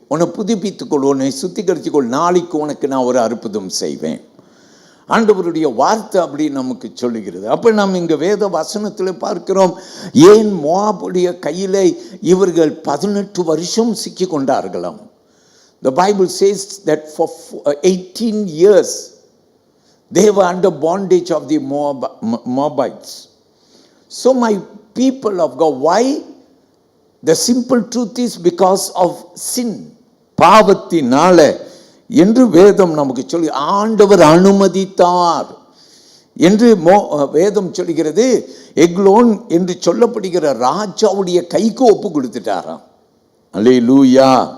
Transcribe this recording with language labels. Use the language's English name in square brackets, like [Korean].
[Tamil] உன்னை புதுப்பித்துக்கொள், உன்னை சுத்திகரித்துக்கொள், நாளைக்கு உனக்கு நான் ஒரு அற்புதம் செய்வேன். ஆண்டவருடைய வார்த்தை அப்படி நமக்கு சொல்லுகிறது. அப்போ நாம் இங்கே வேத வசனத்தில் பார்க்கிறோம், ஏன் மோவாபுடைய கையில் இவர்கள் 18 வருஷம் சிக்கி கொண்டார்களாம். [English] The Bible says that for 18 years they were under bondage of the Moabites. So my people of God, why? The simple truth is because of sin. [Tamil] பாவத்தினால என்று வேதம் நமக்கு சொல்லி, ஆண்டவர் அனுமதித்தார் என்று வேதம் சொல்கிறது. எக்லோன் என்று சொல்லப்படுகிற ராஜாவுடைய கைக்கு ஒப்பு கொடுத்துட்டாராம். அல்லேலூயா.